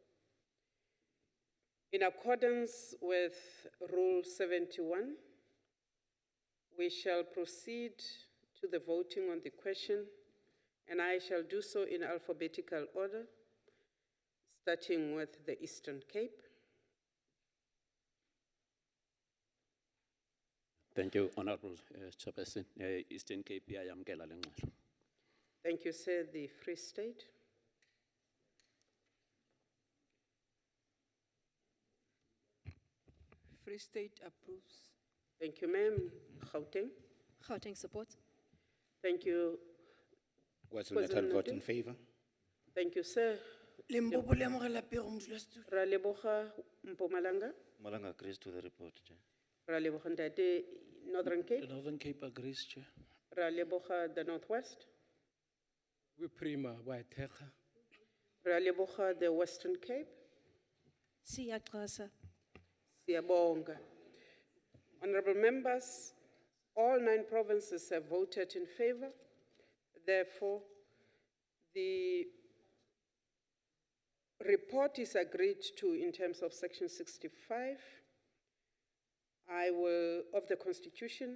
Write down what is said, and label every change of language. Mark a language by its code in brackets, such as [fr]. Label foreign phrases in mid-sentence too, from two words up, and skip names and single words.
[en] In accordance with Rule 71, we shall proceed to the voting on the question, and I shall do so in alphabetical order, starting with the Eastern Cape. Thank you, Honorable Chairperson. [xh] Eastern Cape, iyayamkela le ngxelo. [en] Thank you, sir. The Free State. Free State approves. Thank you, ma'am. Gauteng. Gauteng support. Thank you. KwaZulu-Natal vote in favor. Thank you, sir. [nso] Limpopo le amogela pego modulasetulo. Ra leboga Mpumalanga. [en] Malanga agrees to the report, Chair. [nso] Ra leboga ntate Northern Cape. [en] The Northern Cape agrees, Chair. [nso] Ra leboga the Northwest. We prima waithega. Ra leboga the Western Cape. [xh] Siyaxhasa. Siyabonga. [en] Honorable members, all 9 provinces have voted in favor. Therefore, the report is agreed to in terms of Section 65 of the Constitution.